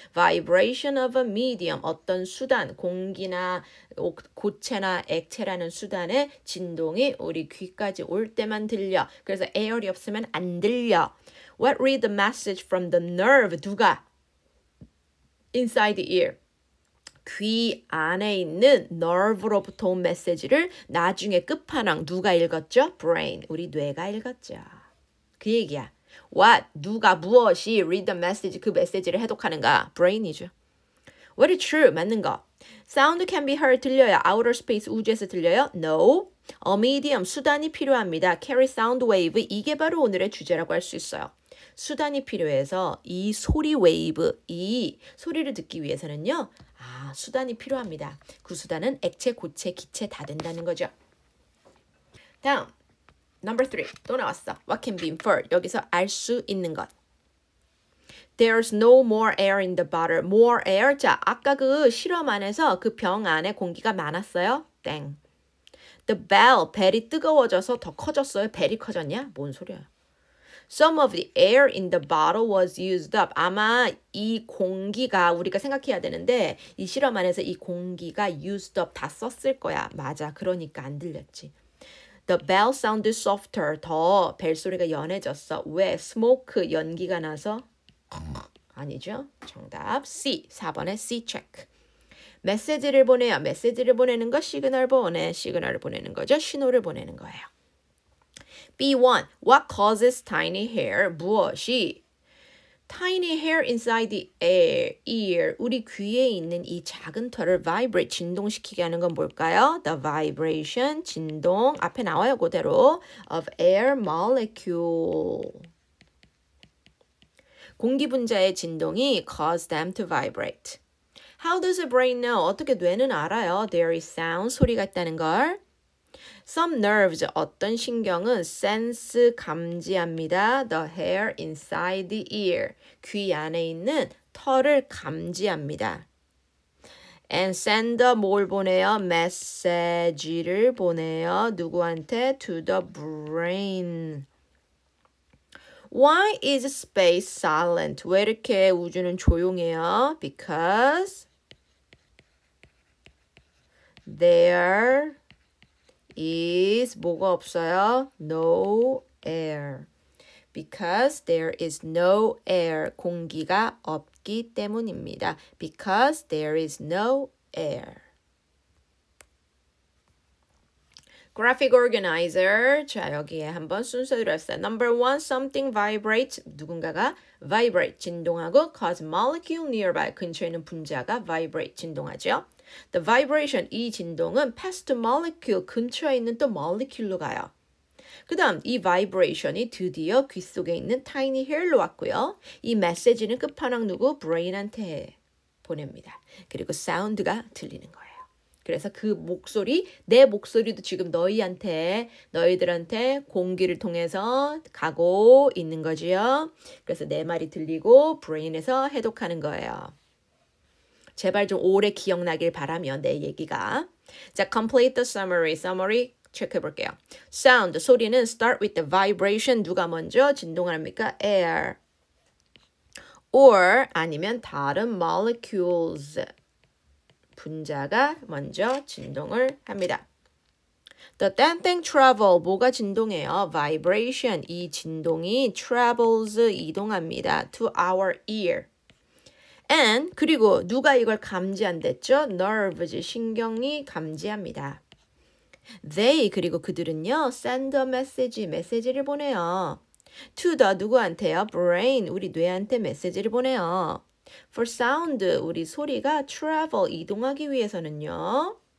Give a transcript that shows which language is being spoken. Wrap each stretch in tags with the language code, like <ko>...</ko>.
<en>vibration of a medium,</en> <ko>어떤 수단, 공기나 고체나 액체라는 수단의 진동이 우리 귀까지 올 때만 들려. 그래서 air이 없으면 안 들려.</ko> <en>What read the message from the nerve?</en> <ko>누가?</ko> <en>Inside the ear.</en> <ko>귀 안에 있는 nerve로부터 온 메시지를 나중에 끝판왕 누가 읽었죠? brain, 우리 뇌가 읽었죠. 그 얘기야. What, 누가 무엇이</ko> <en>read the message,</en> <ko>그 메시지를 해독하는가? brain이죠.</ko> <en>What is true,</en> <ko>맞는 거.</ko> <en>Sound can be heard,</en> <ko>들려요.</ko> <en>outer space,</en> <ko>우주에서 들려요?</ko> <en>No. A medium,</en> <ko>수단이 필요합니다.</ko> <en>carry sound wave,</en> <ko>이게 바로 오늘의 주제라고 할 수 있어요. 수단이 필요해서 이 소리 웨이브, 이 소리를 듣기 위해서는요. 수단이 필요합니다. 그 수단은 액체, 고체, 기체 다 된다는 거죠. 다음,</ko> <en>number 3.</en> <ko>또 나왔어.</ko> <en>What can be inferred?</en> <ko>여기서 알 수 있는 것.</ko> <en>There's no more air in the bottle. More air.</en> <ko>자, 아까 그 실험 안에서 그 병 안에 공기가 많았어요.</ko> <en>땡. The bell.</en> <ko>벨이 뜨거워져서 더 커졌어요. 벨이 커졌냐? 뭔 소리야.</ko> <en>Some of the air in the bottle was used up.</en> <ko>아마 이 공기가 우리가 생각해야 되는데 이 실험 안에서 이 공기가</ko> <en>used up</en> <ko>다 썼을 거야. 맞아. 그러니까 안 들렸지.</ko> <en>The bell sounded softer.</en> <ko>더 벨소리가 연해졌어. 왜? smoke 연기가 나서? 아니죠. 정답 C. 4번에 C check. 메시지를 보내요. 메시지를 보내는 거 시그널 보내. 시그널을 보내는 거죠. 신호를 보내는 거예요. B1.</ko> <en>What causes tiny hair?</en> <ko>무엇이?</ko> <en>Tiny hair inside the ear.</en> <ko>우리 귀에 있는 이 작은 털을 vibrate, 진동시키게 하는 건 뭘까요?</ko> <en>The vibration, 진동.</en> <ko>앞에 나와요, 그대로.</ko> <en>Of air molecule.</en> <ko>공기 분자의 진동이</ko> <en>cause them to vibrate. How does the brain know?</en> <ko>어떻게 뇌는 알아요?</ko> <en>There is sound,</en> <ko>소리가 있다는 걸.</ko> <en>Some nerves,</en> <ko>어떤 신경은</ko> <en>sense,</en> <ko>감지합니다.</ko> <en>The hair inside the ear.</en> <ko>귀 안에 있는 털을 감지합니다.</ko> <en>And send</en> <ko>뭘 보내요? 메시지를 보내요. 누구한테?</ko> <en>To the brain. Why is space silent?</en> <ko>왜 이렇게 우주는 조용해요?</ko> <en>Because there is</en> <ko>뭐가 없어요?</ko> <en>No air. Because there is no air.</en> <ko>공기가 없기 때문입니다.</ko> <en>Because there is no air. Graphic organizer.</en> <ko>자, 여기에 한번 순서대로 했어요.</ko> <en>Number 1, something vibrates.</en> <ko>누군가가</ko> <en>vibrate,</en> <ko>진동하고</ko> <en>cause molecule nearby.</en> <ko>근처에 있는 분자가 vibrate, 진동하죠.</ko> <en>The vibration,</en> <ko>이 진동은</ko> <en>past molecule,</en> <ko>근처에 있는 또 molecule로 가요. 그 다음 이 vibration이 드디어 귀 속에 있는 tiny hair로 왔고요. 이 메시지는 끝판왕 누구? brain한테 보냅니다. 그리고 사운드가 들리는 거예요. 그래서 그 목소리, 내 목소리도 지금 너희들한테 공기를 통해서 가고 있는 거지요. 그래서 내 말이 들리고 brain에서 해독하는 거예요. 제발 좀 오래 기억나길 바라며 내 얘기가. 자,</ko> <en>complete the summary.</en> <ko>Summary 체크해볼게요.</ko> <en>Sound,</en> <ko>소리는</ko> <en>start with the vibration.</en> <ko>누가 먼저 진동을 합니까? Air.</ko> <en>Or</en> <ko>아니면 다른 molecules. 분자가 먼저 진동을 합니다.</ko> <en>The thing travel.</en> <ko>뭐가 진동해요?</ko> <en>Vibration.</en> <ko>이 진동이 travels 이동합니다.</ko> <en>To our ear.</en> <ko>And 그리고 누가 이걸 감지한댔죠? Nerves, 신경이 감지합니다. They, 그리고 그들은요.</ko> <en>Send a message,</en> <ko>메시지를 보내요.</ko> <en>To the,</en> <ko>누구한테요? Brain, 우리 뇌한테 메시지를 보내요.</ko> <en>For sound,</en> <ko>우리 소리가 travel, 이동하기 위해서는요.</ko>